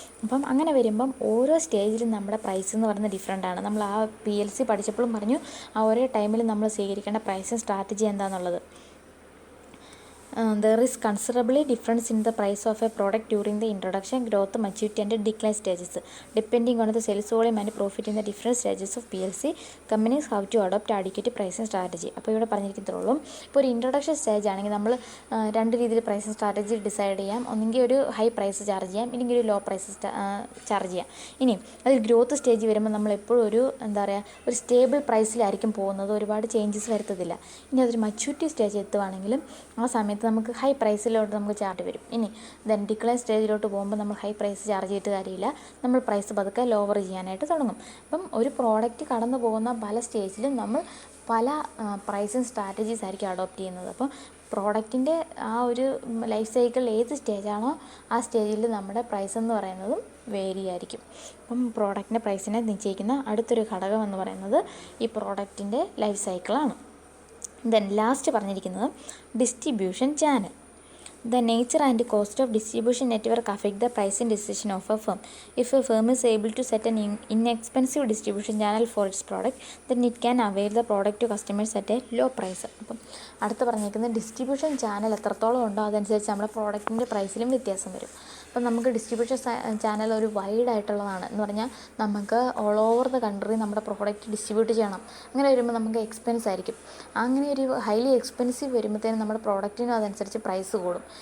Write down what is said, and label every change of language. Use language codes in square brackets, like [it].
[ml] അപ്പം അങ്ങനെ വരുമ്പം ഓരോ സ്റ്റേജിലും നമ്മുടെ പ്രൈസ് എന്ന് പറയുന്നത് ഡിഫറെൻ്റാണ്. നമ്മൾ ആ PLC പഠിച്ചപ്പോഴും പറഞ്ഞു ആ ഒരേ ടൈമിൽ നമ്മൾ സ്വീകരിക്കേണ്ട പ്രൈസിങ് സ്ട്രാറ്റജി എന്താണെന്നുള്ളത്. [en] There is considerably difference in the price of a product during the introduction, growth, maturity and decline stages. Depending on the sales volume and profit in the different stages of PLC, companies have to adopt adequate pricing strategy. [ml] അപ്പോൾ ഇവിടെ പറഞ്ഞിരിക്കത്തുള്ളൂ, ഇപ്പോൾ ഒരു introduction stage ആണെങ്കിൽ നമ്മൾ രണ്ട് രീതിയിൽ pricing strategy decide ചെയ്യാം. ഒന്നെങ്കിൽ ഒരു ഹൈ പ്രൈസ് ചാർജ് ചെയ്യാം, ഇല്ലെങ്കിൽ ഒരു ലോ പ്രൈസ് ചാർജ് ചെയ്യാം. ഇനി അതിൽ ഗ്രോത്ത് സ്റ്റേജ് വരുമ്പോൾ നമ്മൾ എപ്പോഴും ഒരു സ്റ്റേബിൾ പ്രൈസിലായിരിക്കും പോകുന്നത്, ഒരുപാട് ചേഞ്ചസ് വരുത്തത്തില്ല. ഇനി അതൊരു മച്യൂരിറ്റി സ്റ്റേജ് എത്തുവാണെങ്കിലും ആ സമയത്ത് നമുക്ക് ഹൈ പ്രൈസിലോട്ട് നമുക്ക് ചാർട്ട് വരും. ഇനി ദെൻ ഡിക്ലൈൻ സ്റ്റേജിലോട്ട് പോകുമ്പോൾ നമ്മൾ ഹൈ പ്രൈസ് ചാർജ് ചെയ്തിട്ട് കാര്യമില്ല, നമ്മൾ പ്രൈസ് പതുക്കെ ലോവർ ചെയ്യാനായിട്ട് തുടങ്ങും. അപ്പം ഒരു പ്രോഡക്റ്റ് കടന്നു പോകുന്ന പല സ്റ്റേജിലും നമ്മൾ പല പ്രൈസിങ് സ്ട്രാറ്റജീസ് ആയിരിക്കും അഡോപ്റ്റ് ചെയ്യുന്നത്. അപ്പം പ്രോഡക്റ്റിൻ്റെ ആ ഒരു ലൈഫ് സൈക്കിൾ ഏത് സ്റ്റേജാണോ ആ സ്റ്റേജിൽ നമ്മുടെ പ്രൈസ് എന്ന് പറയുന്നതും വേരി ആയിരിക്കും. അപ്പം പ്രോഡക്റ്റിൻ്റെ പ്രൈസിനെ നിശ്ചയിക്കുന്ന അടുത്തൊരു ഘടകം എന്ന് പറയുന്നത് ഈ പ്രോഡക്റ്റിൻ്റെ ലൈഫ് സൈക്കിളാണ്. [en] then last [ml] പറഞ്ഞിരിക്കുന്നത് [en] Distribution channel. The nature and cost of distribution network affect the pricing decision of a firm. If a firm is able to set an inexpensive distribution channel for its product, then it can avail the product to customers at a low price. [ml] അപ്പം അടുത്ത് പറഞ്ഞിരിക്കുന്നത് distribution channel എത്രത്തോളം ഉണ്ടോ അതനുസരിച്ച് നമ്മുടെ പ്രോഡക്റ്റിൻ്റെ പ്രൈസിലും വ്യത്യാസം വരും. അപ്പം നമുക്ക് ഡിസ്ട്രിബ്യൂഷൻ ചാനൽ ഒരു വൈഡ് ആയിട്ടുള്ളതാണ് എന്ന് പറഞ്ഞാൽ നമുക്ക് ഓൾ ഓവർ ദ കൺട്രി നമ്മുടെ പ്രോഡക്റ്റ് ഡിസ്ട്രിബ്യൂട്ട് ചെയ്യണം. അങ്ങനെ വരുമ്പോൾ നമുക്ക് എക്സ്പെൻസ് ആയിരിക്കും. അങ്ങനെ ഒരു ഹൈലി എക്സ്പെൻസീവ് വരുമ്പോഴത്തേനും നമ്മുടെ പ്രോഡക്റ്റിനും അതനുസരിച്ച് പ്രൈസ് കൂടും.